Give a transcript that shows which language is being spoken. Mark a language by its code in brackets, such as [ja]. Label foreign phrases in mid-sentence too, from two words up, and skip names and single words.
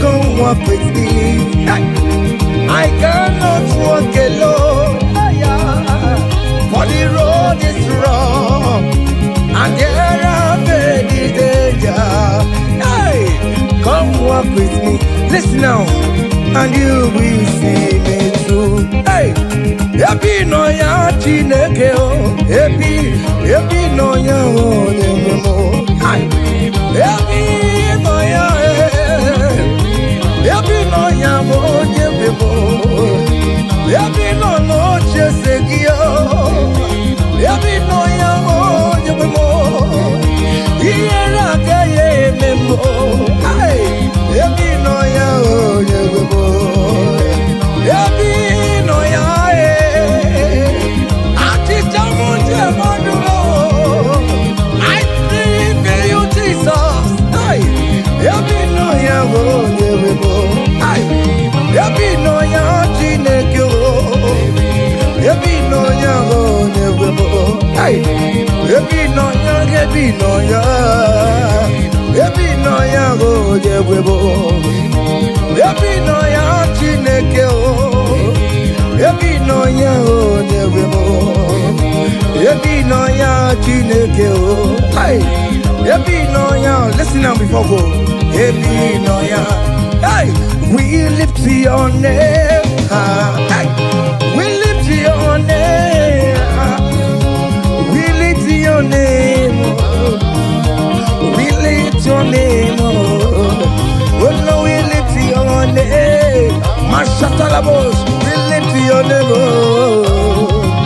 [en] Come walk with me. Hey. I cannot walk alone. Hey, yeah. For the road is rough, and there are many dangers. Hey, come walk with me. Listen now, and you will see me through. [ig] Hey. Ebe ị nọ ya, Chineke o. Ebe ị, ebe ị nọ ya, o, onye nwe m o. Hai. Ebe ị nọ ya, eh. Ebe ị nọ ya, o, onye nwe m o. Ebe ị nọ n'oche eze gị, o. Ebe ị nọ ya, o, Ihe na-aga ya eme m, oh. Ai, ebe ị nọ ya, onye nwe m, oh. Ebe ị nọ ya, eh. Achịcha m ji eme ọnụ m, oh. [en] I believe in you, Jesus. Ai, [ig] ebe ị nọ ya, onye nwe m, oh. Ai, ebe ị nọ ya, Chineke, oh. Ebe ị nọ ya, onye nwe m, oh. Ai, Ebi nọ ya, ebi nọ ya. Ebi nọ ya, o, Jehova. Ebi nọ ya, Chineke, o. Ebi nọ ya, o, Jehova. Ebi nọ ya, Chineke, o. Hey. Ebi nọ ya, [en] listen now before go. [ig] Ebi nọ ya. Hey. [en] We lift your name high. Hey. We lift your name high. We lift your name, oh. We lift your name, oh. Oh, Lord, we lift your name. Mashatalabos, we lift your name, oh.